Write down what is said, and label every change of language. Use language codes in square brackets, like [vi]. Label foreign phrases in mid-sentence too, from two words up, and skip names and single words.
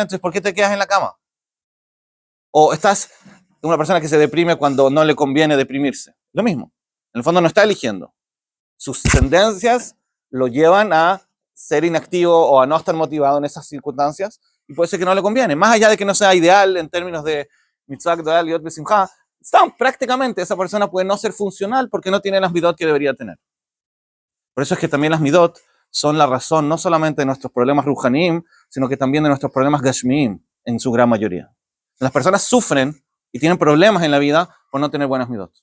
[es] Entonces, ¿por qué te quedas en la cama? O estás una persona que se deprime cuando no le conviene deprimirse. Lo mismo. En el fondo no está eligiendo. Sus tendencias lo llevan a ser inactivo o a no estar motivado en esas circunstancias y puede ser que no le conviene. Más allá de que no sea ideal en términos de [he] מצוה גדולה להיות בשמחה, [es] prácticamente esa persona puede no ser funcional porque no tiene las midot que debería tener. Por eso es que también las midot son la razón no solamente de nuestros problemas ruhanim, sino que también de nuestros problemas gashmiim en su gran mayoría. Las personas sufren y tienen problemas en la vida por no tener buenas midot.